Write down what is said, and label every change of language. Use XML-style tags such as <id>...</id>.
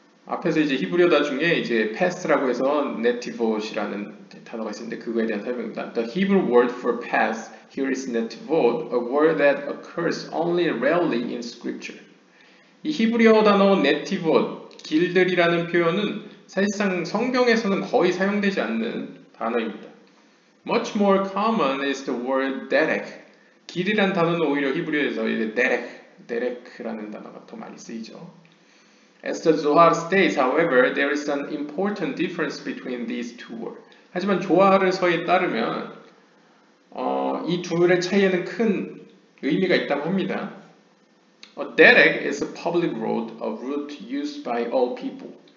<ko>앞에서 이제 히브리어다 중에 이제 past라고 해서 netivot이라는 단어가 있었는데 그거에 대한 설명입니다.</ko> <en>The Hebrew word for past here is netivot, a word that occurs only rarely in scripture.</en> <ko>이 히브리어 단어 netivot, 길들이라는 표현은 사실상 성경에서는 거의 사용되지 않는 단어입니다.</ko> <en>Much more common is the word derek.</en> <ko>길이란 단어는 오히려 히브리어에서 이제 derek라는 단어가 더 많이 쓰이죠.</ko> <en>As the Zohar states, however, there is an important difference between these two words.</en> <ko>하지만 조하르서에 따르면 이 둘의 차이에는 큰 의미가 있다고 합니다.</ko> <en>A derek is a public road, a route used by all people.</en>